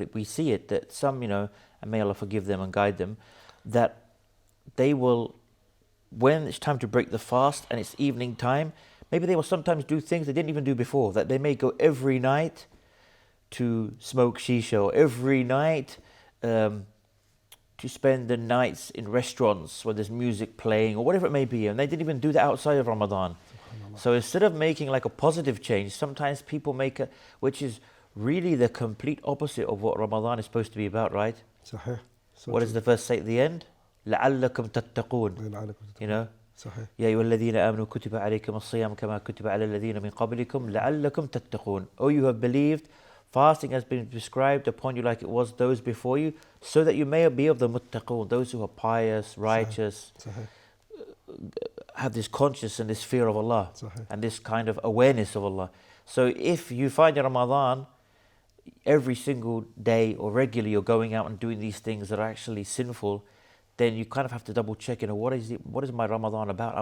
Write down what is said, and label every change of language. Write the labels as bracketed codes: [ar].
[en] But we see it, that some, and may Allah forgive them and guide them, that they will, when it's time to break the fast and it's evening time, maybe they will sometimes do things they didn't even do before, that they may go every night to smoke shisha, or every night to spend the nights in restaurants where there's music playing, or whatever it may be, and they didn't even do that outside of Ramadan. So instead of making like a positive change, sometimes people make which is really the complete opposite of what Ramadan is supposed to be about, right? [ar] صحيح. [en] What does the verse say at the end? [ar] لَعَلَّكُمْ تَتَّقُونَ. صحيح. يا أيها الذين آمنوا كتب عليكم الصيام كما كتب على الذين من قبلكم لعلكم تتقون. [en] Oh, you have believed, fasting has been prescribed upon you like it was those before you, so that you may be of the muttaqun, those who are pious, righteous, [ar] صحيح. [en] have this conscious and this fear of Allah, [ar] صحيح. [en] and this kind of awareness of Allah. So if you find in Ramadan, every single day or regularly you're going out and doing these things that are actually sinful, then you kind of have to double check, what is my Ramadan about?